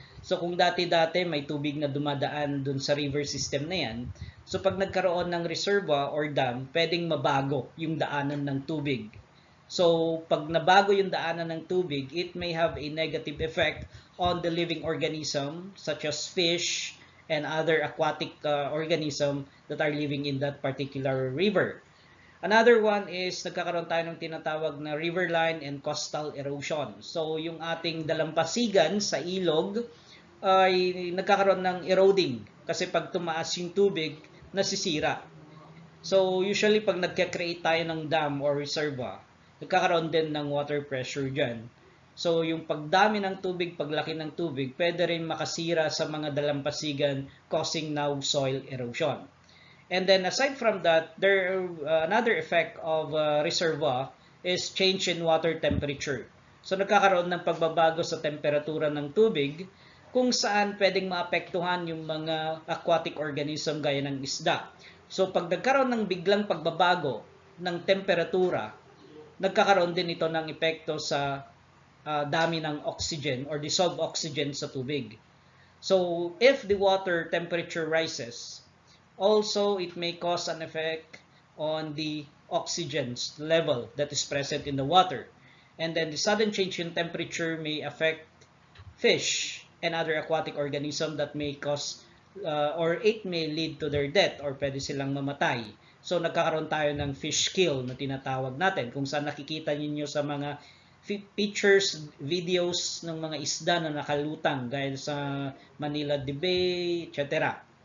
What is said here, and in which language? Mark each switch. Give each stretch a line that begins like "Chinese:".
Filipino: So kung dati-dati may tubig na dumadaan dun sa river system na yan, so pag nagkaroon ng reservoir or dam, pwedeng mabago yung daanan ng tubig.
English: So
Filipino: pag nabago yung daanan ng tubig,
English: it may have a negative effect on the living organism such as fish and other aquatic organism that are living in that particular river. Another one is
Filipino: nagkakaroon tayo ng tinatawag na
English: riverline and coastal erosion.
Filipino: So yung ating dalampasigan sa ilog ay nagkakaroon ng eroding kasi pag tumaas yung tubig, nasisira. So usually pag nagka-create tayo ng dam or reservoir, nagkakaroon din ng water pressure dyan. So yung pagdami ng tubig, paglaki ng tubig, pwede rin makasira sa mga dalampasigan,
English: causing now soil erosion. And then aside from that, another effect of reservoir is change in water temperature.
Filipino: So nagkakaroon ng pagbabago sa temperatura ng tubig kung saan pwedeng maapektuhan yung mga aquatic organism gaya ng isda. So pag nagkaroon ng biglang pagbabago ng temperatura, nagkakaroon din ito ng epekto sa dami ng oxygen or dissolved oxygen sa tubig.
English: So if the water temperature rises, also it may cause an effect on the oxygen level that is present in the water. And then the sudden change in temperature may affect fish and other aquatic organisms that may cause or it may lead to their death or
Filipino: pwede silang mamatay. So nagkakaroon tayo ng fish kill na tinatawag natin kung saan nakikita niyo sa mga pictures, videos ng mga isda na nakalutang gaya sa Manila Bay, etc.